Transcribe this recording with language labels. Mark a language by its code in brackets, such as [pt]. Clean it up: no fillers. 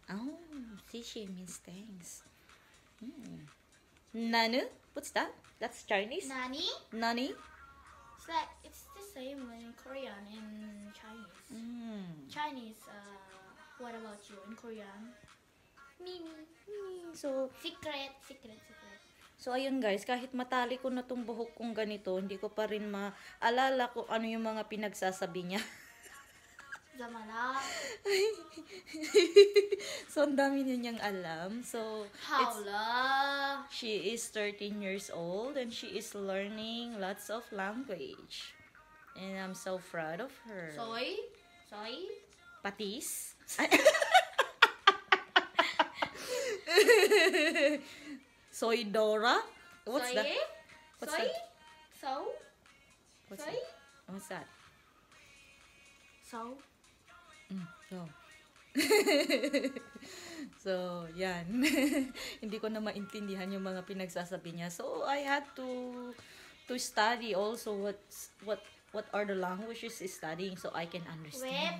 [en] Oh, Sishi means thanks. Nanu? What's that? That's Chinese. Nani? Nani? It's the same in Korean and Chinese. Chinese. What about you in Korean? Mimi. So, Secret. [tl] So, ayun guys, kahit matali ko na tong buhok kong ganito, hindi ko pa rin maalala kung ano yung mga pinagsasabi niya. Zamala. So, ang dami niyang alam. So, Howla. [en] she is 13 years old and she is learning lots of language. And I'm so proud of her. Soy. Patis? Soy Dora? What's that? What's that? What's Soy. that? What's that? So. So. [tl] So, yan. Hindi ko na maintindihan yung mga pinagsasabi niya. [en] So, I had to study also what are the languages she's studying so I can understand.